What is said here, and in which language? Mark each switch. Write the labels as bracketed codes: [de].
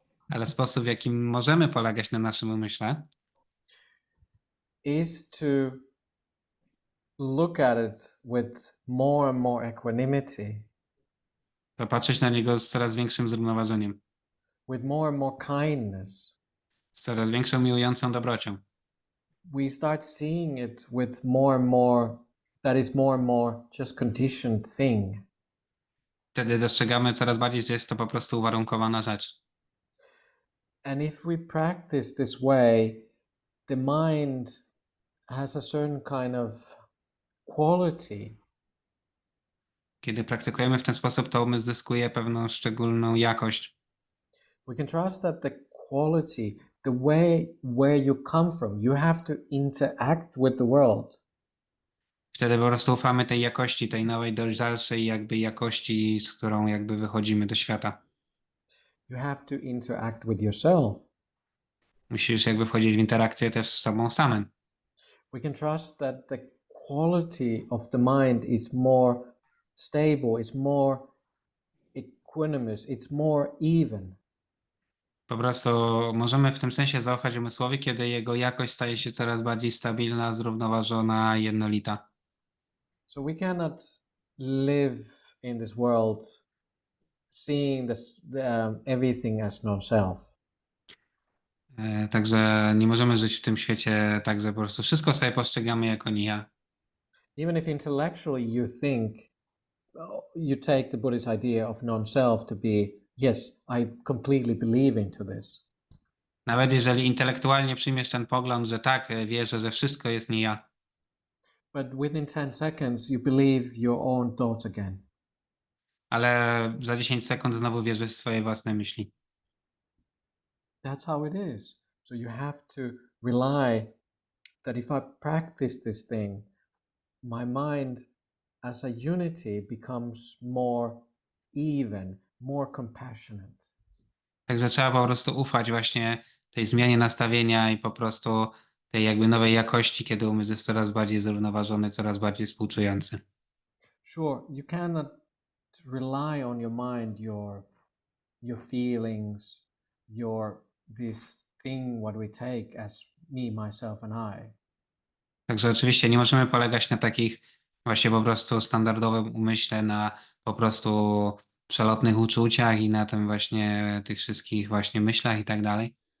[pl] Ale sposób, w jakim możemy polegać na naszym umyśle, [en] is to look at it with more and more equanimity, [pl] to patrzeć na niego z coraz większym zrównoważeniem, [en] with more and more kindness. [pl] z coraz większą miłującą dobrocią. [en] We start seeing it with more and more, that is more and more just conditioned thing. [pl] Wtedy dostrzegamy coraz bardziej, że jest to po prostu uwarunkowana rzecz. [en] And if we practice this way, the mind has a certain kind of quality. [pl] Kiedy praktykujemy w ten sposób, to umysł zyskuje pewną szczególną jakość. [en] We can trust that the quality, the way where you come from, you have to interact with the world. [pl] Wtedy po prostu ufamy tej jakości, tej nowej, dojrzalszej jakby jakości, z którą jakby wychodzimy do świata. [en] You have to interact with yourself. [pl] Musisz jakby wchodzić w interakcję też z sobą samym. [en] We can trust that the quality of the mind is more stable, it's more equanimous, it's more even. [pl] Po prostu możemy w tym sensie zaufać umysłowi, kiedy jego jakość staje się coraz bardziej stabilna, zrównoważona, jednolita. [en] So we cannot live in this world seeing everything as non-self. [pl] Także nie możemy żyć w tym świecie tak, że po prostu wszystko sobie postrzegamy jako nie ja. [en] Even if intellectually you think, you take the Buddhist idea of non-self to be, yes, I completely believe into this. [pl] Nawet jeżeli intelektualnie przyjmiesz ten pogląd, że tak, wierzę, że wszystko jest nie ja, [en] But within 10 seconds, you believe your own thoughts again. [pl] ale za 10 sekund znowu wierzysz w swoje własne myśli. [en] That's how it is. So you have to rely that if I practice this thing, my mind as a unity becomes more even, more compassionate. [pl] Także trzeba po prostu ufać właśnie tej zmianie nastawienia i po prostu tej jakby nowej jakości, kiedy umysł jest coraz bardziej zrównoważony, coraz bardziej współczujący. [en] Sure, you cannot rely on your mind, your feelings, this thing what we take as me, myself and I. [pl] Także oczywiście nie możemy polegać na takich właśnie po prostu standardowym umyśle, na po prostu przelotnych uczuciach i na tym właśnie tych wszystkich właśnie myślach i tak dalej.